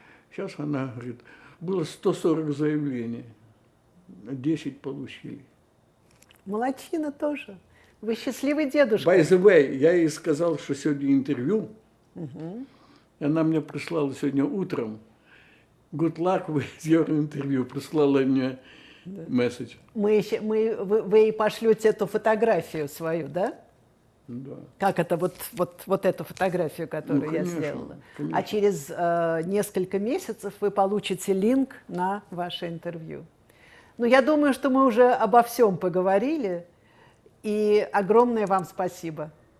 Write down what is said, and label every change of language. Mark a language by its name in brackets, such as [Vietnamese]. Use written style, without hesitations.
[Russian] Сейчас она говорит, было 140 заявлений, 10 получили. Молодчина тоже. Вы счастливый дедушка. [English] By the way, [Russian] я ей сказал, что сегодня интервью. И она мне прислала сегодня утром. [English] Good luck with your interview. [Russian] Прислала мне месседж. Вы ей пошлете эту фотографию свою, да? Да. Как это, вот эту фотографию, которую я конечно, сделала. конечно. А через несколько месяцев вы получите линк на ваше интервью. Ну, я думаю, что мы уже обо всем поговорили, и огромное вам спасибо.